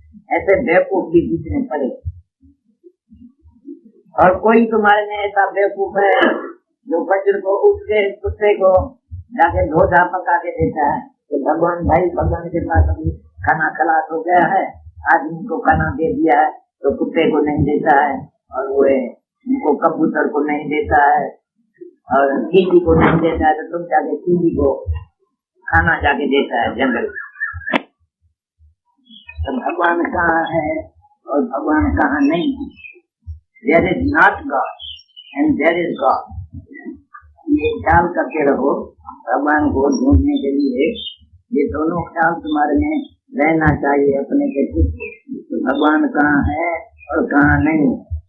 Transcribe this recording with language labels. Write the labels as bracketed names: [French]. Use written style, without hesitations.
[Hindi] ऐसे बेवकूफ भी जितने पड़े, और कोई तुम्हारे में ऐसा बेवकूफ है जो वज्र को उठ के कुत्ते को जाके धोधा पका के देता है, तो भगवान के पास अभी खाना खलास हो गया है, आदमी को खाना दे दिया है तो कुत्ते को नहीं देता है, और वो उनको कबूतर को नहीं देता है, और चींटी को नहीं देता है, तो तुम जाके चींटी को खाना जाके देता है जंगल। तो भगवान कहाँ है और भगवान कहाँ नहीं? [English] There is not God and there is God. [Hindi] ये ख्याल करके रहो, भगवान को ढूंढने के लिए ये दोनों ख्याल तुम्हारे में रहना चाहिए अपने के खुद। तो भगवान कहाँ है और कहाँ नहीं।